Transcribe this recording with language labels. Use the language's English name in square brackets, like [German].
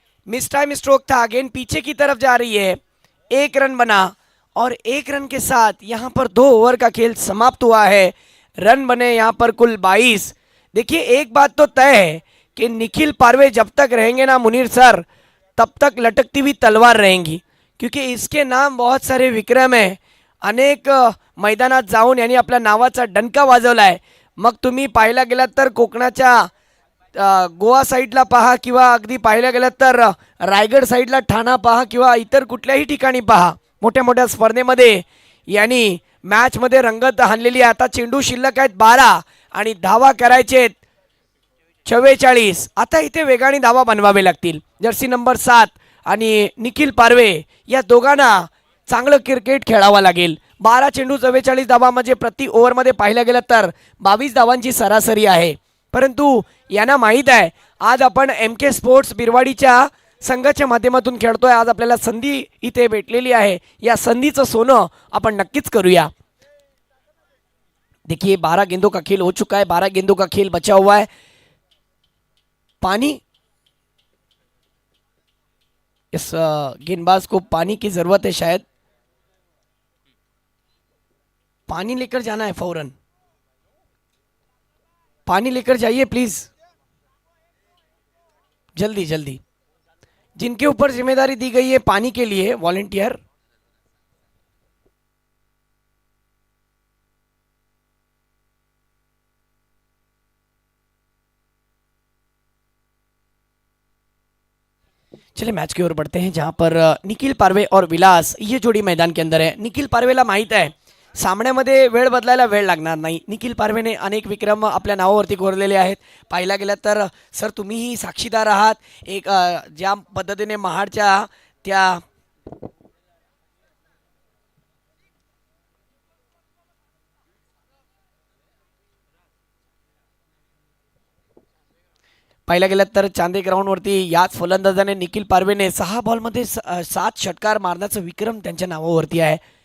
[Hindi] Miss time stroke था, गेंद पीछे की तरफ जा रही है। 1 रन बना और 1 रन के साथ यहाँ पर 2 ओवर का खेल समाप्त हुआ है। रन बने यहाँ पर कुल 22। देखिए एक बात तो तय है कि निखिल पारवे जब तक रहेंगे ना मुनीर सर, तब तक लटकती हुई तलवार रहेंगी, क्योंकि इसके नाम बहुत सारे विक्रम आहे। [Marathi] अनेक मैदानात जाऊन यांनी आपल्या नावाचा डंका वाजवला आहे। मग तुम्ही पाहायला गेलात तर कोकणाच्या गोवा साईडला पहा, किंवा अगदी पाहायला गेलात तर रायगड साईडला ठाणा पहा, किंवा इतर कुठल्याही ठिकाणी पहा, मोठ्या मोठ्या स्पर्धेमध्ये यांनी मॅचमध्ये रंगत हाणलेली आहे। आता चेंडू शिल्लक आहेत 12 आणि धावा करायचे 44। आता इथे वेगाने धावा बनवावे लागतील। जर्सी नंबर 7 आणि निखिल पारवे या दोघांना चांगलं क्रिकेट खेळावं लागेल। 12 चेंडू 44 धावा म्हणजे प्रति ओव्हरमध्ये पाहिलं गेलं तर 22 धावांची सरासरी आहे। परंतु यांना माहीत आहे आज आपण MK स्पोर्ट्स बिरवाडीच्या संघाच्या माध्यमातून खेळतोय। आज आपल्याला संधी इथे भेटलेली आहे, या संधीचं सोनं आपण नक्कीच करूया। [Hindi] देखिए 12 गेंदों का खेल हो चुका है, 12 गेंदों का खेल बचा हुआ है। पानी, इस गेंदबाज को पानी की जरूरत है, शायद पानी लेकर जाना है फौरन। पानी लेकर जाइए प्लीज, जल्दी जल्दी। जिनके ऊपर जिम्मेदारी दी गई है पानी के लिए, वॉलंटियर। चलिए मैच की ओर बढ़ते हैं, जहां पर निखिल पारवे और विलास ये जोड़ी मैदान के अंदर है। [Marathi] निखिल पारवेला माहित आहे सामन्यामध्ये वेळ बदलायला वेळ लागणार नाही। निखिल पारवेने अनेक विक्रम आपल्या नावावरती कोरलेले आहेत। पाहिला गेला तर सर तुम्हीही साक्षीदार आहात, एक ज्या पद्धतीने महाडच्या त्या पाहिला गेलं तर चांदे ग्राउंडवरती याच फलंदाजाने निखिल पारवेने 6 बॉलमध्ये 7 षटकार मारण्याचा विक्रम त्यांच्या नावावरती आहे।